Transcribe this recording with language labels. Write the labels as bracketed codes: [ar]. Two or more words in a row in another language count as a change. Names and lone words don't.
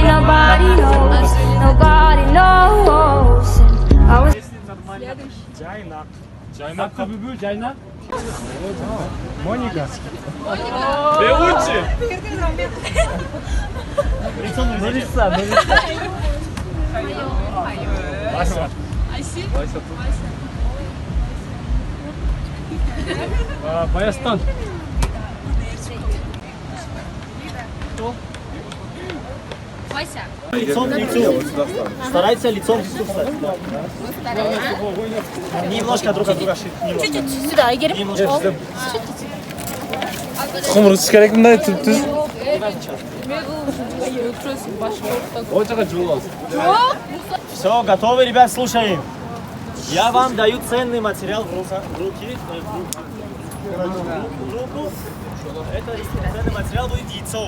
[en] Nobody knows, nobody knows. And I was [ru] Жайнак бүбү, жайнак. Моника. Беучи. Мелисса. Ася. Баястан. Лицом к лицу. Старайтесь лицом к лицу встать. Немножко друг от друга. чуть-чуть сюда, Игорь. Немножко. [ky] Хумру керек мындай түп-түз. [ru] Все, готовы, ребят, слушаем. Я вам даю ценный материал в руки. Руку. Это ценный материал будет яйцо.